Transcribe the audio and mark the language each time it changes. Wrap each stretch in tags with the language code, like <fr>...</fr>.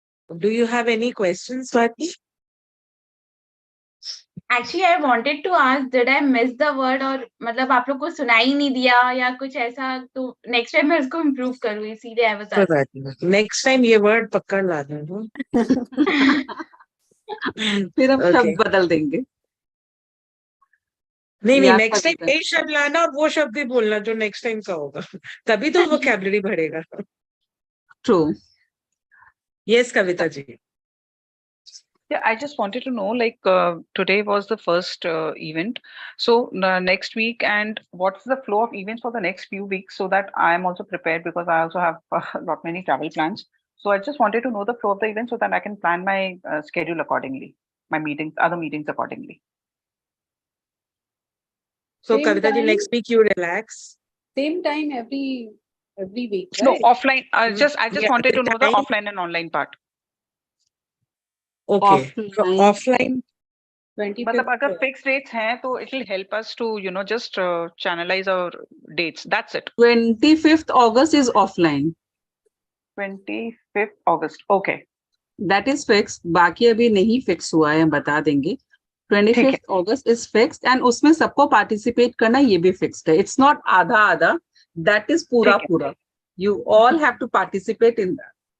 <en>Do you have any questions, Swati? Actually, I wanted to ask, did I miss the word,</en> <hi>और मतलब आप लोग को सुनाई नहीं दिया या कुछ ऐसा, तो नेक्स्ट टाइम मैं उसको इम्प्रूव करूँ, इसीलिए</hi> <en>I was asking.</en> <hi>Next time ये वर्ड पकड़ ला देना. फिर हम शब्द बदल देंगे. नहीं, नेक्स्ट टाइम यही शब्द लाना और वो शब्द ही बोलना जो नेक्स्ट टाइम का होगा, तभी तो वोकैबुलरी बढ़ेगा. True. Yes Kavita ji.</hi> <en>Yeah, I just wanted to know, like, today was the first event. So next week, and what's the flow of events for the next few weeks, so that I am also prepared, because I also have lot many travel plans. So I just wanted to know the flow of the event so that I can plan my schedule accordingly, my meetings, other meetings accordingly. So Kavita ji, next week you relax. Same time every week, right? No, offline. I just wanted to know the offline and online part. Okay. Offline 25th.</en> <hi>मतलब अगर</hi> <en>fixed dates</en> <hi>हैं तो</hi> <en>it will help us to just channelize our dates. That's it. 25th August is offline. 25th August. Okay. That is fixed.</en> <hi>बाकी अभी नहीं fix हुआ है, हम बता देंगे.</hi> <en>25th August is fixed, and</en> <hi>उसमें सबको participate करना ये भी fixed है.</hi> <en>It's not आधा. That is पूरा. You all have to participate in that.</en>